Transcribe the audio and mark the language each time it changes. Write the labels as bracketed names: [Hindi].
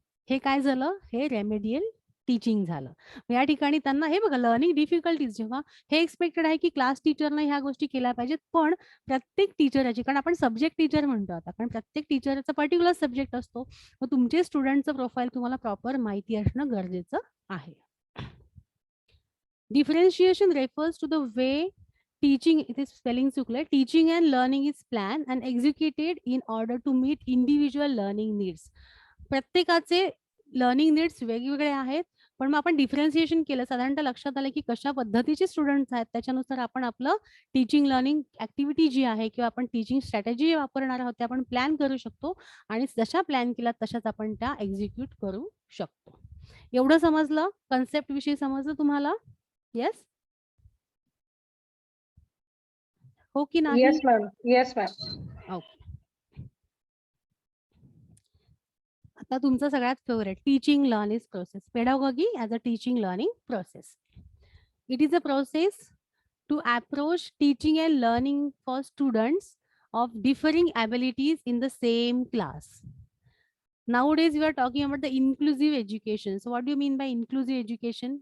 [Marathi] हे काय झालं, हे रेमेडियल टीचिंग झालं. या ठिकाणी त्यांना हे बघा लर्निंग डिफिकल्टीज, जेव्हा हे एक्सपेक्टेड आहे की क्लास टीचरने ह्या गोष्टी केल्या पाहिजेत, पण प्रत्येक टीचरची, कारण आपण सब्जेक्ट टीचर म्हणतो आता, कारण प्रत्येक टीचरचा पर्टिक्युलर सब्जेक्ट असतो, मग तुमचे स्टुडंटचं प्रोफाईल तुम्हाला प्रॉपर माहिती असणं गरजेचं आहे. [English] Differentiation refers to the way teaching, it is spelling चुकलंय, teaching and learning is planned and executed in order to meet individual learning needs. [Marathi] प्रत्येकाचे लर्निंग नीड्स वेगवेगळे आहेत, पण मग आपण डिफरन्सिएशन केलं, साधारणतः लक्षात आलं की कशा पद्धतीचे स्टुडंट्स आहेत, त्याच्यानुसार आपण आपलं टीचिंग लर्निंग ऍक्टिव्हिटी जी आहे किंवा आपण टीचिंग स्ट्रॅटेजी वापरणार आहोत ते आपण प्लॅन करू शकतो आणि जशा प्लॅन केल्या तशाच आपण त्या एक्झिक्यूट करू शकतो. एवढं समजलं? कन्सेप्ट विषयी समजलं तुम्हाला? येस हो की नाही? [English] Yes ma'am. Yes ma'am. Okay. [Marathi] आता तुमचं सगळ्यात [English] Favourite teaching learning process. Pedagogy as a teaching learning process. It is a process to approach teaching and learning for students of differing abilities in the same class. Nowadays we are talking about the inclusive education. So what do you mean by inclusive education?